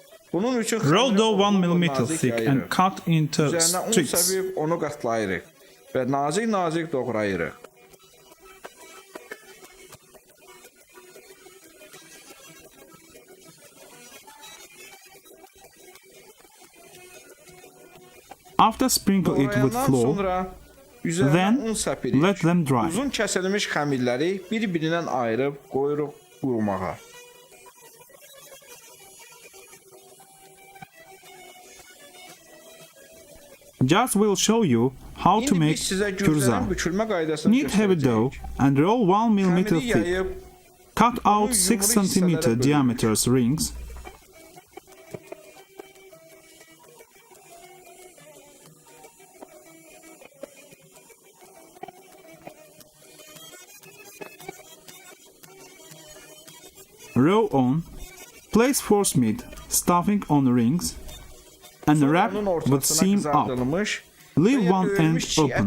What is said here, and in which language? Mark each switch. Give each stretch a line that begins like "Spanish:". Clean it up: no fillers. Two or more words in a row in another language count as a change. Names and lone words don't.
Azerbaijani: Bunun üçün
English: Roll dough 1
Azerbaijani: xəmiri
English: mm
Azerbaijani: nazik
English: thick and
Azerbaijani: yayırıq.
English: cut into
Azerbaijani: Üzərinə un
English: strips.
Azerbaijani: səpib onu qatlayırıq və nazik doğrayırıq.
English: After sprinkle it with
Azerbaijani: Doğrayandan
English: flour,
Azerbaijani: sonra üzərinə
English: then
Azerbaijani: un səpirik.
English: let them dry.
Azerbaijani: Uzun kəsilmiş xəmirləri bir-birindən ayırıb qoyuruq qurumağa.
English: Just will show you how to
Azerbaijani: İndi
English: make
Azerbaijani: biz sizə
English: kürza.
Azerbaijani: gürzənin bükülmə qaydasını
English: Knead heavy dough
Azerbaijani: göstərəcəyik.
English: and roll 1 mm
Azerbaijani: Xəmiri
English: thick.
Azerbaijani: yayıb
English: Cut out
Azerbaijani: Onu
English: 6
Azerbaijani: yumru hissələrə
English: cm
Azerbaijani: bölürük.
English: diameter rings. Row on. Place force meat stuffing on rings and wrap
Azerbaijani: onun
English: with
Azerbaijani: ortasına
English: seam up.
Azerbaijani: qızardılmış
English: Leave
Azerbaijani: və
English: one end
Azerbaijani: döyülmüş çiğ
English: open.